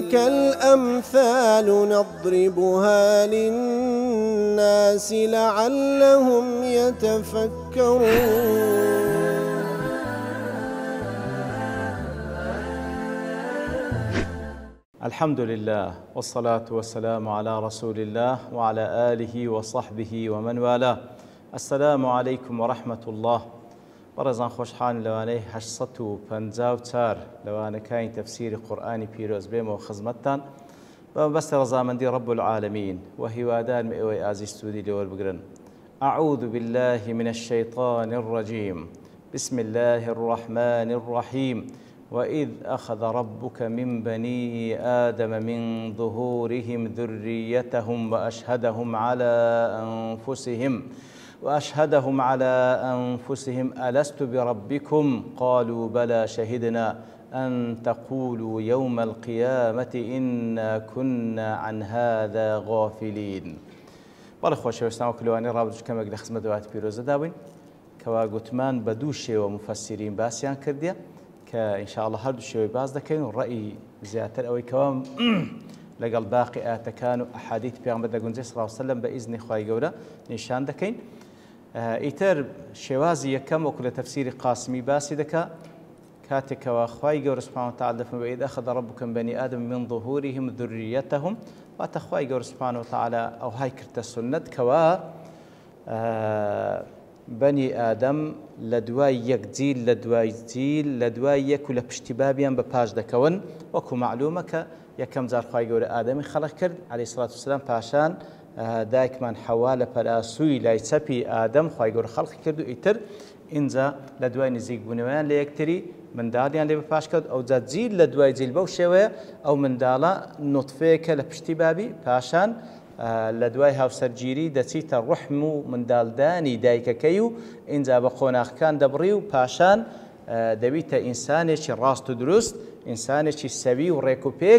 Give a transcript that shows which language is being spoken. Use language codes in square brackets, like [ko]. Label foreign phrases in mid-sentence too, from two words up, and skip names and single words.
[ar] وتلك الأمثال نضربها للناس لعلهم يتفكرون. الحمد لله والصلاة والسلام على رسول الله وعلى آله وصحبه ومن والاه. السلام عليكم ورحمة الله. [ckb] بەڕێزان خۆشحال لەوانەی 854 لەوانەکانی تەفسیری قورئانی پیرۆز بێمەوە خزمەتتان بە مەبەستی ڕەزامەندی [ar] رب العالمین [ckb] و هیوادارم ئێوەی ئازیز سوودی لێوەربگرن. [ar] أعوذ بالله من الشيطان الرجيم. بسم الله الرحمن الرحيم. وإذ أخذ ربك من بني آدم من ظهورهم ذريتهم وأشهدهم على أنفسهم ألست بربكم قالوا بلى شهدنا أن تقولوا يوم القيامة إنا كنا عن هذا غافلين. [ckb] بەڵێ خۆشەویستان وەکلەوانی ڕابردوو کەمێک لە خزمەت دوات پیرۆزە دابووین کەوا گوتمان بە دوو شێوە مفەسیرین باسییان کردیە کە ئینشاءڵڵا هەردوو شێوەی باز دەکەین و ڕەئی زیاتر ئەوەی کەوا لەگەڵ باقی ئاتەکان و ئەحادیث پێغەمبەر دەگونجێ [ar] صلی الله علیه وسلم [ckb] بە ئیزنی خوای گەورە نیشان دەکەین. ئیتر شێوازی یەکەم وەکو لە تەفسیری قاسمی باسی دەکا کاتێکەوە خوای گەورە [ar] سوبحانه وتعالى [ckb] دەفەرمێ [ar] وإذ أخذ ربك من بني آدم من ظهورهم ذريتهم [ckb] واتە خوای گەورە [ar] سوبحانه وتعالى [ckb] ئەوهای کردە سنەت کەوا بەنی ئادەم لە دوای یەک جیل لە دوای جیل لە دوای یەک و لە پشتی بابیان بە پاش دەکەون وەکو معلومە کە یەکەم جار خوای گەورە ئادەمی خەڵق کرد [ar] عەلەیهی سڵات وسەلام [ckb] پاشان دایکمان حەوا لە پەلاسووی لای چەپی ئادەم خوای گەورە خەڵقی کرد و ئیتر ئینجا لە دوای نزیک بوونەوەیان لە یەکتری منداڵیان لێ بەپاش کەوت ئەوجا جیل لە دوای جیل بەو شێوەیە ئەو منداڵە نوتفەیەکە لە پشتی بابی پاشان لە دوای هاوسەرگیری دەچیتە ڕحم و منداڵدانی دایکەکەی و ئینجا بە قۆناغەکان دەبڕی و پاشان دەبیتە ئینسانێکی ڕاست و دروست ئینسانێکی سەوی و ڕێک و پێک.